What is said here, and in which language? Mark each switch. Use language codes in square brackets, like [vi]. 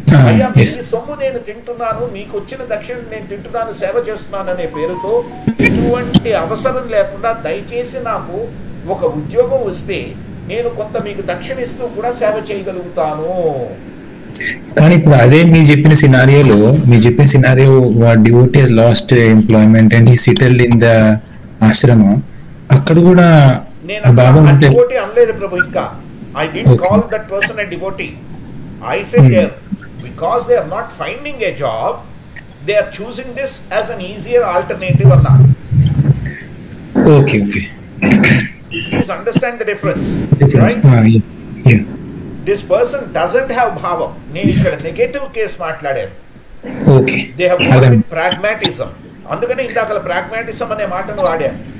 [te] అయ్యా మీ సొమ్ము నేను తింటున్నాను, మీకు వచ్చిన దక్షిణ నేను తింటున్నాను, సేవ చేస్తున్నాను అనే పేరుతో ఎటువంటి అవసరం లేకుండా దయచేసి నాకు ఒక ఉద్యోగం వస్తే నేను కొంత మీకు దక్షిణ ఇస్తూ కూడా సేవ చేయగలుగుతాను. కానీ ఇప్పుడు అదే మీరు చెప్పిన [en] scenario devotee has lost employment and he settled in the ashram, [te] అక్కడ కూడా డివోటీ అనలేదు ప్రభు. [en] ఇంకా I didn't call that person a devotee. I said because they are not finding a job, they are choosing this as an easier alternative or not. Okay. Please understand the difference. Right? Yeah. This person doesn't have bhava. [te] నేను ఇక్కడ negative case మాట్లాడాను. [en] Okay. They have gone with pragmatism. [te] అందుకనే ఇందాక pragmatism అనే మాటను వాడాను.